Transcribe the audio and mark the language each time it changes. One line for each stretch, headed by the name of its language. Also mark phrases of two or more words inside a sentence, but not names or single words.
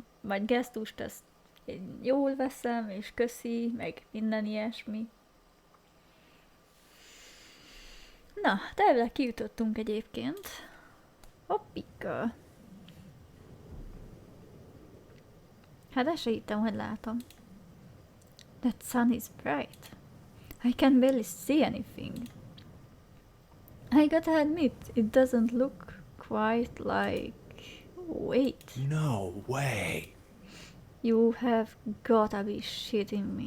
Hungarian: Vagy gesztust ezt én jól veszem, és köszi, meg minden ilyesmi. Na, elvileg kijutottunk egyébként. Hoppika. Hát ezt se hittem, hogy látom.
English: That sun is bright. I can barely see anything. I gotta admit, it doesn't look quite like... Wait. No way. You have gotta be shitting me.